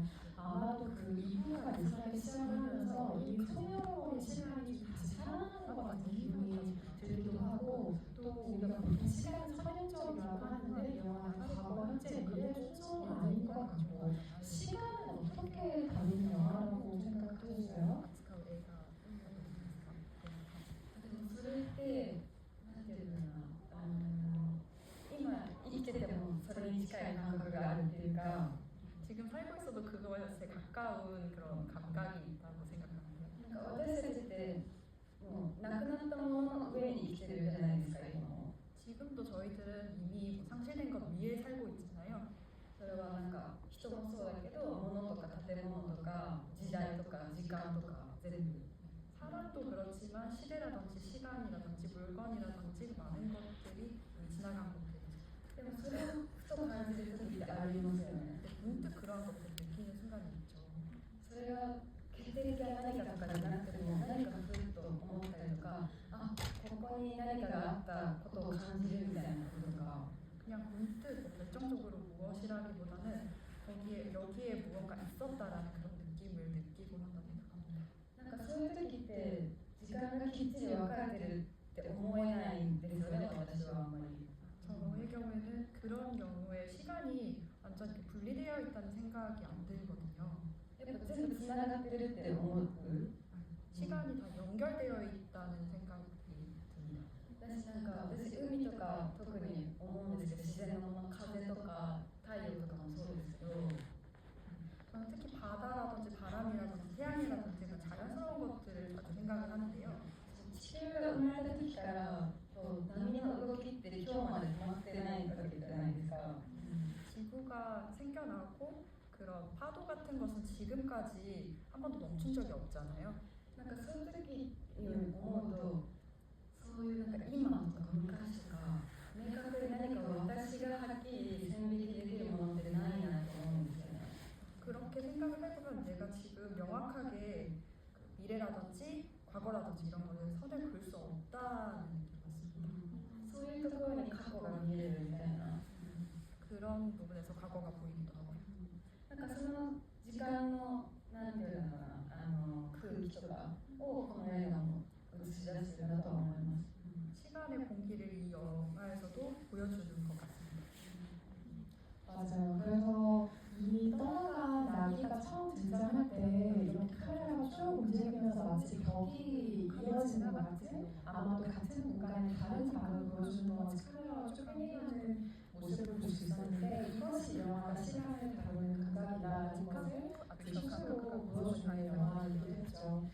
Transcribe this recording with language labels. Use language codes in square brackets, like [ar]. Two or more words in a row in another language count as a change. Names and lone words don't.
[ko] 아마도 그 이후가 이상하게 시작을 하면서 이 소녀로의 시간이 다시 살아나는 것 같은 기분이 들기도 하고 또 우리가 보통 시간은 선행적이라고 하는데 이 영화는 과거, 현재, 미래 순서는 아닌 것 같고 시간은 어떻게 다루는 영화라고 생각하셨어요? [ja] でもそれってなんていうのかな、今生きててもそれに近い感覚があるっていうか、 [ko] 지금 살고 있어도 그것에 가까운 그런 감각이 있다고 생각합니다. [ja] なんか私たちってもう亡くなったものの上に生きてるじゃないですか今も。 [ko] 지금도 저희들은 이미 상실된 것 위에 살고 있잖아요. [ja] それはなんか人もそうだけど物とか建物とか時代とか時間とか全部。 [ko] 사람도 그렇지만 시대라든지 시간이라든지 물건이라든지 많은 것들이 지나간 것들이죠. [ja] でもそれをふと感じる時ってありますよね。 [ko] 근데 문득 그런 것들을 느끼는 순간이 있죠. [ja] それが決定的な何かとかじゃなくても何かふっと思ったりとか、あ、ここに何かがあったことを感じるみたいなこととか。 [ko] 그냥 문득 뭐 결정적으로 무엇이라기보다는 여기에 무언가 있었다라는 그런 느낌을 느끼고 한다 생각합니다. [ja] なんかそういう時って時間がきっちり分かれてるって思えないんですよね、私はあんまり。 [ko] 저의 경우에는 그런 경우에 시간이 완전 이렇게 분리되어 있다는 생각이 안 들거든요. [ja] やっぱ全部つながってるって思う。 [ko] 시간이 다 연결되어 있다는 생각이 듭니다. [ja] 私海とか特に思うんですけど、自然のもの、風とか太陽とかもそうですけど、 [ko] 저는 특히 바다라든지 바람이라든지 태양이라든지 그런 자연스러운 것들을 자주 생각을 하는데요. [ja] 地球が生まれた時から波の動きって今日まで止まってないわけじゃないですか。 [ko] 지구가 생겨나고 그런 파도 같은 것은 지금까지 한 번도 멈춘 적이 없잖아요. [ja] なんかそういう時に思うと、そういうなんか今とか昔とか明確に何か私がはっきり線引きできるものってないなと思うんですよね。 [ko] 그렇게 생각을 해보면 내가 지금 명확하게 그 미래라든지 과거라든지 이런 거를 선을 그을 수 없다는 느낌이 있습니다. [ja] そういうところに過去が見えるみたいな。 [ko] 그런 부분에서 과거가 보이기도 하고요. [ja] なんかその時間のなんていうのかな、空気とかをこの映画も映し出してるなと思います。 [ko] 시간의 공기를 이 영화에서도 보여주는 것 같습니다. 맞아요. 그래서 이미 떠나간 나기가 처음 등장할 때 이렇게 카메라가 쭉 움직이면서 마치 벽이 이어지는 것 같은 아마도 같은 공간에 다른 방을 보여주는 것 같이 카메라가 쭉 횡행하는 모습을 볼 수 있었는데 이것이 영화가 시간을 다루는 감각이다라는 것을 스스로 보여주는 영화이기도 했죠.